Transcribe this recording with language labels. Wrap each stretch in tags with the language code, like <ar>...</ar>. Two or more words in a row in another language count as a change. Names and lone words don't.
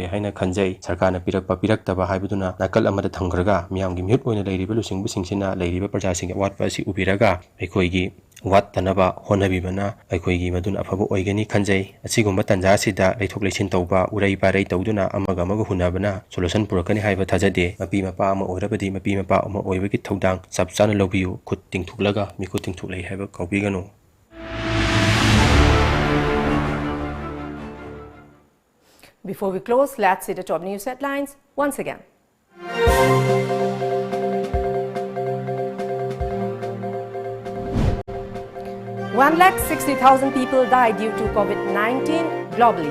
<mni>ꯍꯥꯏꯅ ꯈꯟꯖꯩ ꯁꯔꯀꯥꯔꯅ ꯄꯤꯔꯛꯄ ꯄꯤꯔꯛꯇꯕ ꯍꯥꯏꯕꯗꯨꯅ ꯅꯥꯀꯜ ꯑꯃꯗ ꯊꯝꯈ꯭ꯔꯒ ꯃꯤꯌꯥꯝꯒꯤ ꯃꯤꯍꯨꯠ ꯑꯣꯏꯅ ꯂꯩꯔꯤꯕ ꯂꯨꯆꯤꯡꯕꯁꯤꯡꯁꯤꯅ ꯂꯩꯔꯤꯕ ꯄ꯭ꯔꯖꯥꯁꯤꯡꯒꯤ ꯑꯋꯥꯠꯄ ꯑꯁꯤ ꯎꯕꯤꯔꯒ ꯑꯩꯈꯣꯏꯒꯤ ꯋꯥꯠꯇꯅꯕ ꯍꯣꯠꯅꯕꯤꯕꯅ ꯑꯩꯈꯣꯏꯒꯤ ꯃꯗꯨꯅ ꯑꯐꯕ ꯑꯣꯏꯒꯅꯤ ꯈꯟꯖꯩ ꯑꯁꯤꯒꯨꯝꯕ ꯇꯥꯟꯖꯥ ꯑꯁꯤꯗ ꯂꯩꯊꯣꯛ ꯂꯩꯁꯤꯟ ꯇꯧꯕ ꯎꯔꯩ ꯄꯥꯔꯩ ꯇꯧꯗꯨꯅ ꯑꯃꯒ ꯑꯃꯒ ꯍꯨꯟꯅꯕꯅ ꯁꯣꯂꯨꯁꯟ ꯄꯨꯔꯛꯀꯅꯤ ꯍꯥꯏꯕ ꯊꯥꯖꯗꯦ ꯃꯄꯤ ꯃꯄꯥ ꯑꯃ ꯑꯣꯏꯔꯕꯗꯤ ꯃꯄꯤ ꯃꯄꯥ ꯑꯃ ꯑꯣꯏꯕꯒꯤ ꯊꯧꯗꯥꯡ ꯆꯞ ꯆꯥꯅ ꯂꯧꯕꯤꯌꯨ ꯈꯨꯠ ꯇꯤꯡꯊꯣꯛꯂꯒ ꯃꯤꯈꯨꯠ ꯇꯤꯡꯊꯣꯛꯂꯩ ꯍꯥꯏꯕ ꯀꯥꯎꯕꯤꯒꯅꯨ</mni> <en>Before we close, let's see the top news headlines once again. 160,000 people died due to COVID-19 globally.</en>